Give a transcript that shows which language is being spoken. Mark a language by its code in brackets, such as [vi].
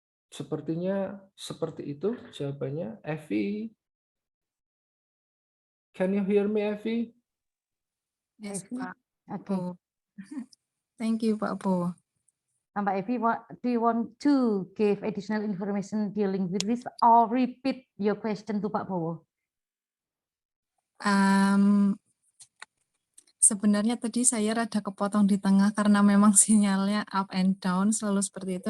[id] Sepertinya seperti itu jawabannya. [en] Effie, can you hear me, Effie? Yes, Effie? [id] Pak [en] Okay. Po. Thank you, Pak Po. Mbak Evi, do you want to give additional information dealing with this or repeat your question to Pak Bowo? [id] Sebenarnya tadi saya rada kepotong di tengah karena memang sinyalnya [en] up and down [id] selalu seperti itu.